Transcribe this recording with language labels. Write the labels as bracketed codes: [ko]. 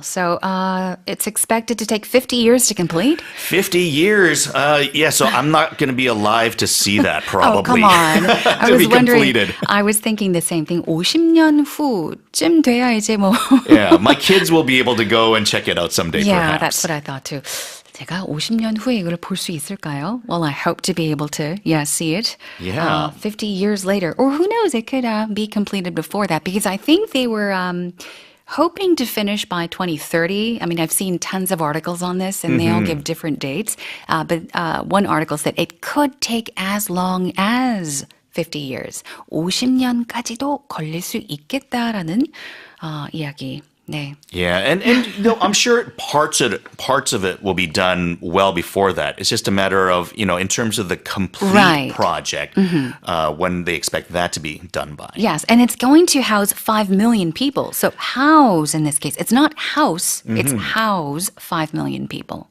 [en] So it's expected to take 50 years to complete? 50 years? Yeah, so I'm not going to be alive to see that probably. Oh, come on. I was be wondering. completed. I was thinking the same thing. [ko] 50년 후쯤 돼야 이제 뭐. [en] Yeah, my kids will be able to go and check it out someday Yeah, perhaps. that's what I thought too. [ko] 제가 50년 후에 이걸 볼 수 있을까요? [en] Well, I hope to be able to, see it. Yeah. 50 years later. Or who knows, it could be completed before that because I think they were hoping to finish by 2030. I mean, I've seen tons of articles on this and they all give different dates. But one article said it could take as long as 50 years. [ko] 50년까지도 걸릴 수 있겠다라는 이야기. 네. [en] Yeah, and I'm sure parts of it will be done well before that. It's just a matter of, in terms of the complete project, when they expect that to be done by. Yes, and it's going to house 5 million people. So house in this case, it's not house, it's house 5 million people.